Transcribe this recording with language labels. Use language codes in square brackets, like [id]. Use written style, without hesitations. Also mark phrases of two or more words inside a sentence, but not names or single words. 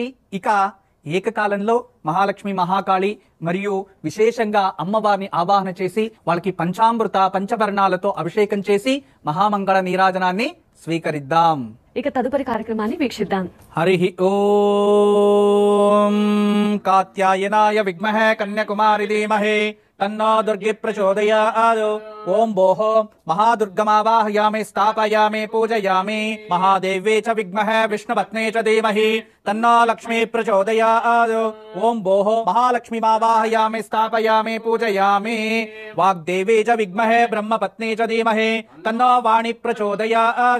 [te] ఇక ఏకకాలంలో మహాలక్ష్మి మహాకాళి మరియు విశేషంగా అమ్మవారిని ఆవాహన చేసి వాళ్ళకి పంచామృత పంచవర్ణాలతో అభిషేకం చేసి మహామంగళ నీరాజనాన్ని స్వీకరిద్దాం। ఇక తదుపరి కార్యక్రమాన్ని వీక్షిద్దాం। [sa] హరి ఓం కాత్యాయనాయ విద్మహే కన్యాకుమారి ధీమహి తన్నో దుర్గి ప్రచోదయాత్। ఓం భోః महादुर्गमावाहयामि स्थापयामि पूजयामि महादेव्ये च विद्महे विष्णुपत्ने च धीमहि तन्नो लक्ष्मी प्रचोदयात्। ओम भोः महालक्ष्मीमावाहयामि स्थापयामि पूजयामि वाग्देवी च विद्महे ब्रह्मपत्नी च धीमहि तन्नो वाणी प्रचोदयात्।